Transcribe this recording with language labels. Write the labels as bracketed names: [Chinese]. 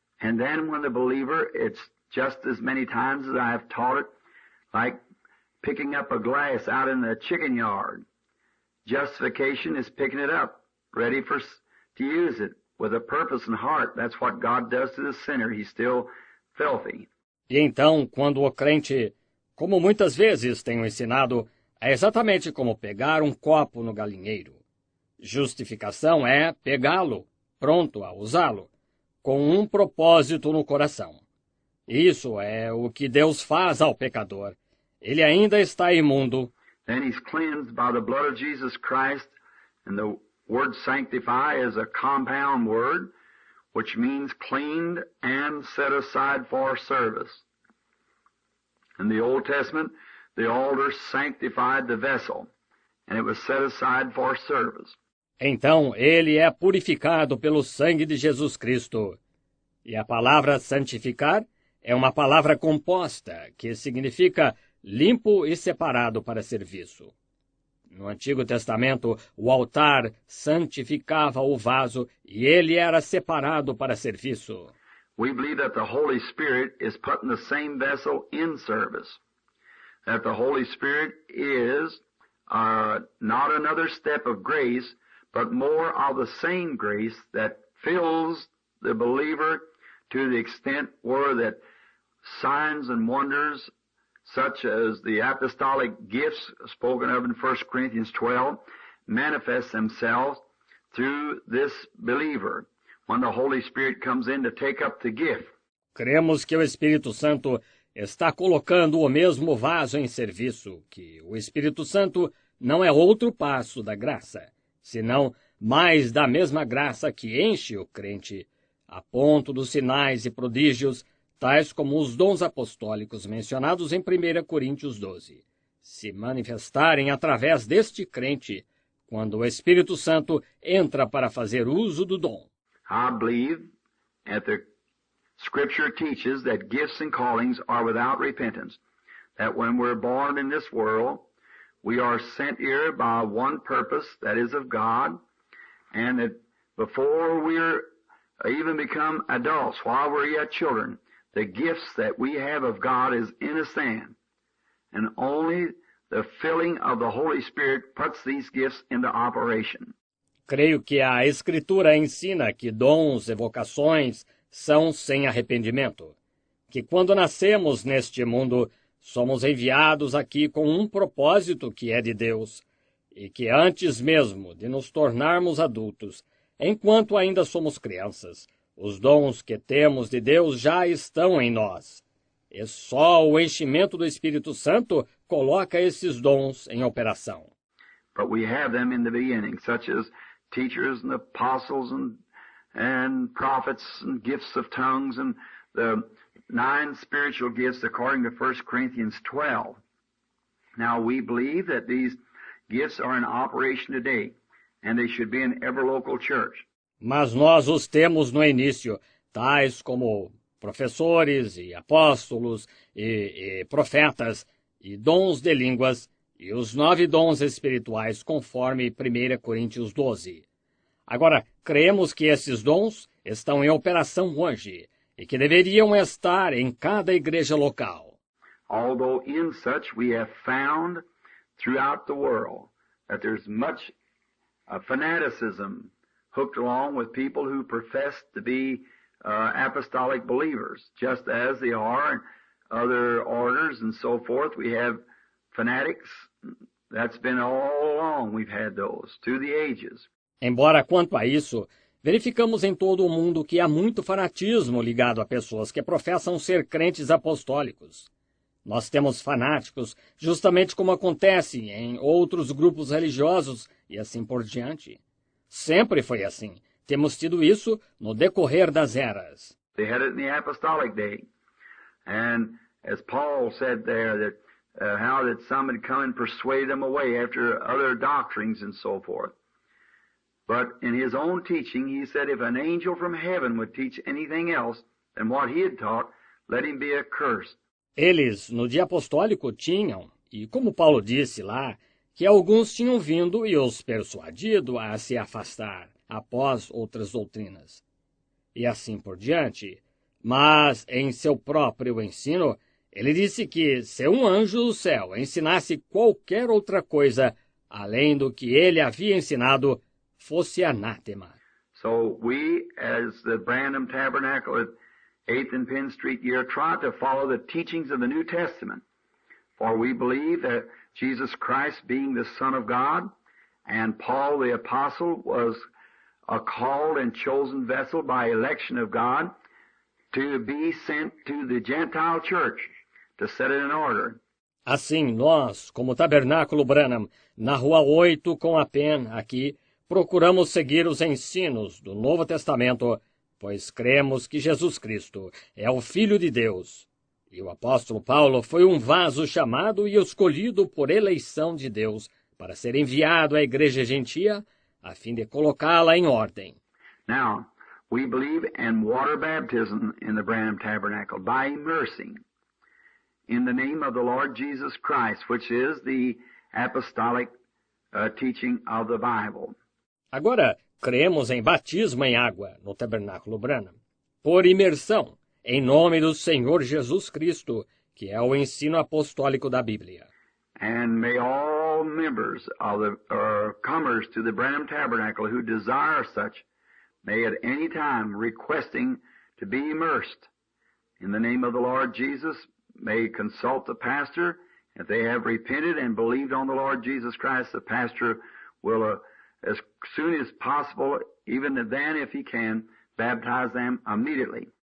[English] And then when the believer, it's just as many times as I have taught it, like picking up a glass out in the chicken yard. Justification is picking it up, ready to use it with a purpose and heart. That's what God does to the sinner. He's still filthy. [Portuguese] E então, quando o crente, como muitas vezes tenho ensinado, é exatamente como pegar um copo no galinheiro. Justificação é pegá-lo, pronto a usá-lo, com um propósito no coração. Isso é o que Deus faz ao pecador. Ele ainda está imundo. [English] Then he's cleansed by the blood of Jesus Christ, and the word sanctify is a compound word, which means cleaned and set aside for service. In the Old Testament, the altar sanctified the vessel, and it was set aside for service. [Portuguese] Então ele é purificado pelo sangue de Jesus Cristo. E a palavra santificar é uma palavra composta, que significa limpo e separado para serviço. No Antigo Testamento, o altar santificava o vaso e ele era separado para serviço. [English] We believe that the Holy Spirit is put in the same vessel in service. That the Holy Spirit is not another step of grace, but more of the same grace that fills the believer to the extent where that signs and wonders, such as the apostolic gifts spoken of in 1 Corinthians 12, manifest themselves through this believer when the Holy Spirit comes in to take up the gift. [Portuguese] Cremos que o Espírito Santo está colocando o mesmo vaso em serviço, que o Espírito Santo não é outro passo da graça, senão mais da mesma graça que enche o crente, a ponto dos sinais e prodígios, tais como os dons apostólicos mencionados em 1 Coríntios 12, se manifestarem através deste crente, quando o Espírito Santo entra para fazer uso do dom. [English] I believe that the Scripture teaches that gifts and callings are without repentance, that when we're born in this world, we are sent here by one purpose, that is of God, and that before we're even become adults, while we're yet children, the gifts that we have of God is in us then, and only the filling of the Holy Spirit puts these gifts into operation. [Portuguese] Creio que a Escritura ensina que dons e vocações são sem arrependimento, que quando nascemos neste mundo, somos enviados aqui com um propósito que é de Deus, e que antes mesmo de nos tornarmos adultos, enquanto ainda somos crianças, os dons que temos de Deus já estão em nós. E só o enchimento do Espírito Santo coloca esses dons em operação. [English] But we have them in the beginning, such as teachers and apostles and prophets and gifts of tongues and the 9 spiritual gifts according to 1 Corinthians 12. Now we believe that these gifts are in operation today and they should be in every local church. [Portuguese] Mas nós os temos no início, tais como professores e apóstolos e profetas e dons de línguas e os 9 dons espirituais conforme 1 Coríntios 12. Agora, cremos que esses dons estão em operação hoje e que deveriam estar em cada igreja local. [English] Although in such we have found throughout the world that there's much fanaticism hooked along with people who profess to be apostolic believers, just as they are in other orders and so forth. We have fanatics. That's been all along. We've had those through the ages. [Portuguese] Embora, quanto a isso, verificamos em todo o mundo que há muito fanatismo ligado a pessoas que professam ser crentes apostólicos. Nós temos fanáticos, justamente como acontece em outros grupos religiosos e assim por diante. Sempre foi assim. Temos tido isso no decorrer das eras. [English] They had it in the apostolic day. And as Paul said there, that how that some had come and persuaded them away after other doctrines and so forth. But in his own teaching, he said, if an angel from heaven would teach anything else than what he had taught, let him be accursed. [Portuguese] Eles, no dia apostólico, tinham, e como Paulo disse lá, que alguns tinham vindo e os persuadido a se afastar após outras doutrinas. E assim por diante. Mas, em seu próprio ensino, ele disse que se um anjo do céu ensinasse qualquer outra coisa, além do que ele havia ensinado, fosse anátema. [English] So we, as the Branham Tabernacle at 8th and Penn Street here, try to follow the teachings of the New Testament. For we believe that Jesus Christ being the Son of God, and Paul the Apostle was a called and chosen vessel by election of God to be sent to the Gentile church to set it in order. [Portuguese] Assim, nós, como Tabernáculo Branham, na Rua 8 com a Penn, aqui, procuramos seguir os ensinos do Novo Testamento, pois cremos que Jesus Cristo é o Filho de Deus. E o apóstolo Paulo foi um vaso chamado e escolhido por eleição de Deus para ser enviado à igreja gentia, a fim de colocá-la em ordem. [English] Now, we believe in water baptism in the Branham Tabernacle by immersing in the name of the Lord Jesus Christ, which is the apostolic teaching of the Bible. [Portuguese] Agora, cremos em batismo em água no Tabernáculo Branham, por imersão, em nome do Senhor Jesus Cristo, que é o ensino apostólico da Bíblia. [English] And may all members of the comers to the Branham Tabernacle who desire such, may at any time requesting to be immersed in the name of the Lord Jesus, may consult the pastor. If they have repented and believed on the Lord Jesus Christ, the pastor will, as soon as possible, even then if he can, baptize them immediately.